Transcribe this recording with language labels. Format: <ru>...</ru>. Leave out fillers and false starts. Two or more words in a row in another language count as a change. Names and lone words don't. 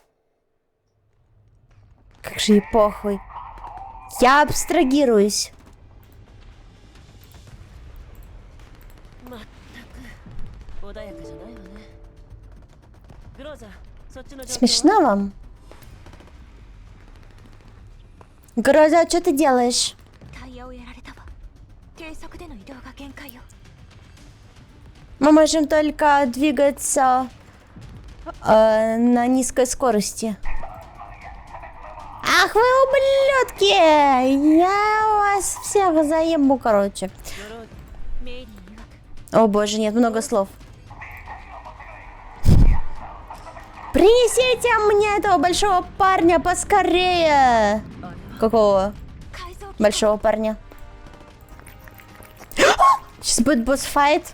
<ru>Как же и похуй. Я абстрагируюсь. Смешно вам? Гроза, что ты делаешь?</ru> <ja>タイヤをやられたわ。低速での移動が限界よ。</ja> <ru>Мы можем только двигаться на низкой скорости. Ах вы ублюдки! Я вас всех заебу, короче.</ru> <ja>メイリー曰く</ja> <ru>О боже, нет, много слов. Принесите мне этого большого парня поскорее! Какого</ru> <ja>改造機</ja> <ru>большого парня? Сейчас будет босс-файт.</ru>